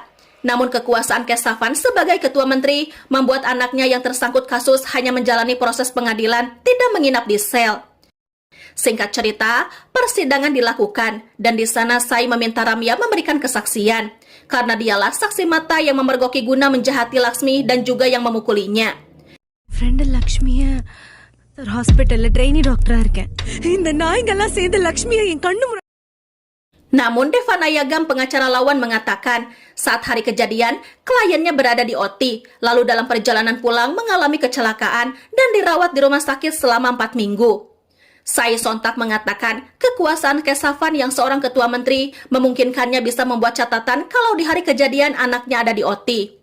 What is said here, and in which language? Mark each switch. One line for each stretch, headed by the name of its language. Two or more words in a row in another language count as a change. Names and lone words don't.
Indonesian: Namun kekuasaan Kesavan sebagai ketua menteri membuat anaknya yang tersangkut kasus hanya menjalani proses pengadilan, tidak menginap di sel. Singkat cerita, persidangan dilakukan dan di sana Sai meminta Ramya memberikan kesaksian karena dialah saksi mata yang memergoki Guna menjahati Laksmi dan juga yang memukulinya.
Tamil: ஃப்ரெண்ட் லக்ஷ்மிய
English: hospital trainee doctor
Tamil: இருக்கேன். இந்த நாய்ங்கெல்லாம் சேர்ந்து லக்ஷ்மியை என் கண்ணு
Indonesian: Namun Devana Yagam, pengacara lawan, mengatakan saat hari kejadian, kliennya berada di OT, lalu dalam perjalanan pulang mengalami kecelakaan dan dirawat di rumah sakit selama 4 minggu. Sai sontak mengatakan kekuasaan Kesavan yang seorang ketua menteri memungkinkannya bisa membuat catatan kalau di hari kejadian anaknya ada di OT.